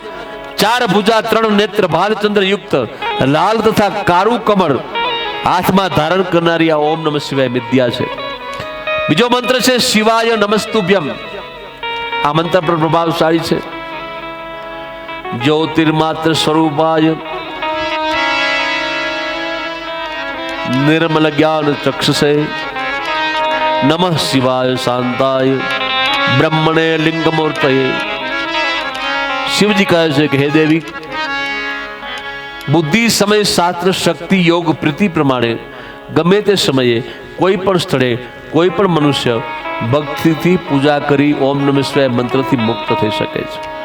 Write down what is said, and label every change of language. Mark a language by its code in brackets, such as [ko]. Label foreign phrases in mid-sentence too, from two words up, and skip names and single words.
[gu] 4 ભુજા, 3 નેત્ર, ભાલચંદ્ર યુક્ત, લાલ તથા કાળું કમળ હાથમાં ધારણ કરનારી આ [sa] ઓમ નમઃ શિવાય [gu] વિદ્યા છે. બીજો મંત્ર છે [sa] શિવાય નમસ્તુભ્યમ. [gu] આ મંત્ર પર પ્રભાવશાળી છે. [sa] જ્યોતિર્માત્ર સ્વરૂપાય निर्मल ज्ञान चक्षुषे नमः शिवाय शांताय ब्रह्मणे लिंगमूर्तये. [gu] शिवजी કહે છે કે હે દેવી, બુદ્ધિ, સમય, શાસ્ત્ર, શક્તિ, યોગ, પ્રીતિ પ્રમાણે ગમે તે સમયે કોઈ પણ સ્થળે કોઈ પણ મનુષ્ય ભક્તિથી પૂજા કરી [sa] ઓમ નમઃ શિવાય [gu] મંત્રથી મુક્ત થઈ શકે છે.